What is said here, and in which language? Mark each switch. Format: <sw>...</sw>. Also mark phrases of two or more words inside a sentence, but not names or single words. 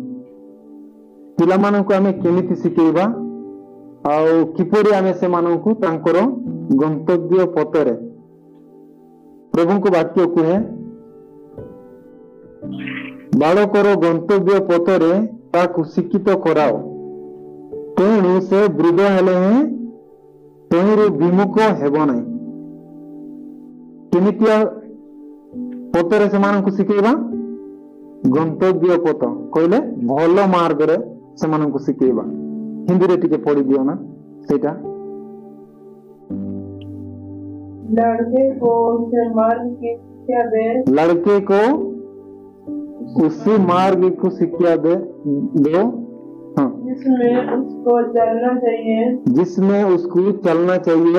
<or>ପିଲାମାନଙ୍କୁ ଆମେ କେମିତି ଶିଖେଇବା ଆଉ କିପରି ଆମେ ସେମାନଙ୍କୁ ତାଙ୍କର ଗନ୍ତବ୍ୟ ପଥରେ, ପ୍ରଭୁଙ୍କ ବାକ୍ୟ କୁହେ, ବାଳକର ଗନ୍ତବ୍ୟ ପଥରେ ତାକୁ ଶିକ୍ଷିତ କରାଅ, ତେଣୁ ସେ ବୃଦ୍ଧ ହେଲେ ତହିଁରୁ ବିମୁଖ ହେବ ନାହିଁ। କେମିତିଆ ପଥରେ ସେମାନଙ୍କୁ ଶିଖେଇବା? ଗନ୍ତବ୍ୟ ପଥ କହିଲେ ଭଲ ମାର୍ଗରେ ସେମାନଙ୍କୁ ଶିଖେଇବା। ହିନ୍ଦୀରେ ଟିକେ ପଢି ଦିଅ ନା ସେଇଟା।</or> <hi>लड़के को उसे मार्ग की शिक्षा दे, लड़के को उसी मार्ग को शिक्षा दो, हाँ, जिसमें उसको चलना चाहिए, जिसमें उसको चलना चाहिए,</hi>